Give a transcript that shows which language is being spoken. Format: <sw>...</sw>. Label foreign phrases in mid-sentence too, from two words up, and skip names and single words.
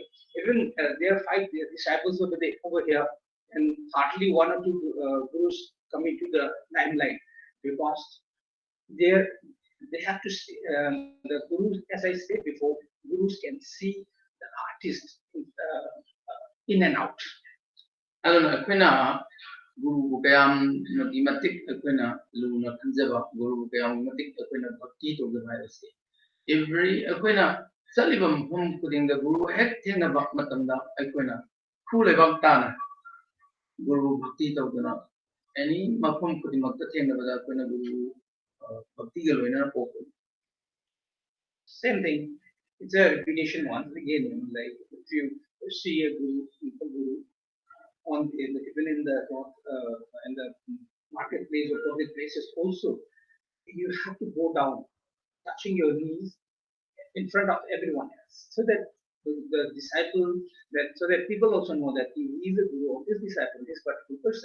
<en>Even there are 5 disciples over here, and hardly 1 or 2 gurus coming to the limelight because they have to see the gurus, as I said before, gurus can see the artist in and out.</en> <mni>ꯑꯗꯨꯅ ꯑꯩꯈꯣꯏꯅ ꯒꯨꯔꯨꯕꯨ ꯀꯌꯥꯝꯒꯤ ꯃꯇꯤꯛ ꯑꯩꯈꯣꯏꯅ ꯂꯨꯅ ꯈꯟꯖꯕ ꯒꯨꯔꯨꯕꯨ ꯀꯌꯥꯝꯒꯤ ꯃꯇꯤꯛ ꯑꯩꯈꯣꯏꯅ ꯚꯛꯇꯤ ꯇꯧꯖꯕ ꯍꯥꯏꯕꯁꯤ ꯑꯩꯈꯣꯏꯅ ꯆꯠꯂꯤꯕ ꯃꯐꯝ ꯈꯨꯗꯤꯡꯗ ꯒꯨꯔꯨ ꯍꯦꯛ ꯊꯦꯡꯅꯕ ꯃꯇꯝꯗ ꯑꯩꯈꯣꯏꯅ ꯈꯨ ꯂꯩꯕꯥꯛ ꯇꯥꯅ ꯒꯨꯔꯨꯕꯨ ꯚꯛꯇꯤ ꯇꯧꯗꯨꯅ any mafam kudi makta thena bada kona guru bhakti ga loina pok.</mni> <en>Same thing. It's a repetition once again. Like if you see a guru, simple guru, even in the marketplace or public places, also you have to go down, touching your knees in front of everyone else, so that the disciple, that so that people also know that he is a guru of this disciple, this particular person.</en>